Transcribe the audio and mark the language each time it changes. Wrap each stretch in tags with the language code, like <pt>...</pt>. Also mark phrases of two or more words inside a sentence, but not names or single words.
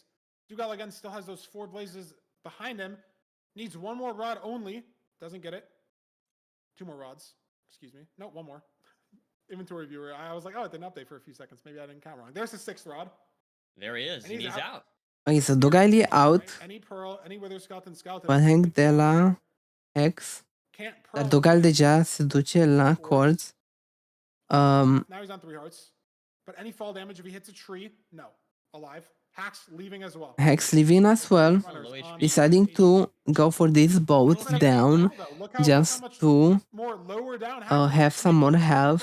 <en>Dugal again still has those 4 blazes behind him. Needs 1 more rod only. Doesn't get it. 2 more rods. Excuse me. No, 1 more. Inventory viewer. I was like, oh, it didn't update for a few seconds. Maybe I didn't count wrong. There's the 6th rod. there he is, And and he's he's out. out. Ok, so Dugal e out. Right? Any pearl, any wither skeleton,</en> <ro>Pălhang de la Hex.</ro> <en>Can't</en> <ro>Dar</ro> <en>pearl.</en> <ro>Dugal deja se duce la colț.</ro> <en>Now he's on 3 hearts. But any fall damage if he hits a tree, no. Alive. Hax leaving as well. Hex leaving as well. Low HP. Deciding to go for this boat down just to More lower down. Hax have some more health</en>